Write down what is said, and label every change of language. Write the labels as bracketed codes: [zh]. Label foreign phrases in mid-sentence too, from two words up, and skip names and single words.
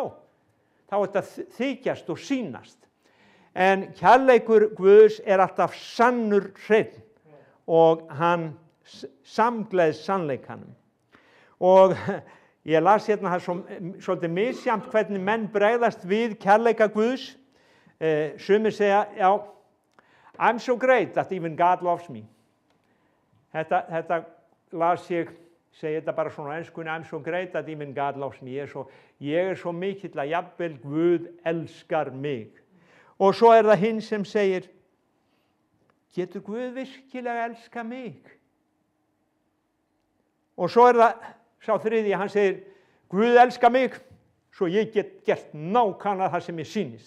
[is] Þá er þetta þykjast og sýnast. En kærleikur Guðs er alltaf sannur hreinn og hann samgleðst sannleikanum. Og ég las hérna það svolítið misjafnt hvernig menn bregðast við kærleika Guðs. Sumir segja, já, [en] I'm so great that even God loves me. [is] Þetta las ég, segi þetta bara svona á enskunni, [en] I'm so great that even God loves me. [is] Ég er svo mikill að jafnvel Guð elskar mig. Og svo er það hinn sem segir, getur Guð virkilega elska mig? Og svo er það sá þriðji, hann segir, Guð elska mig, svo ég get gert nákvæmlega það sem ég sýnist.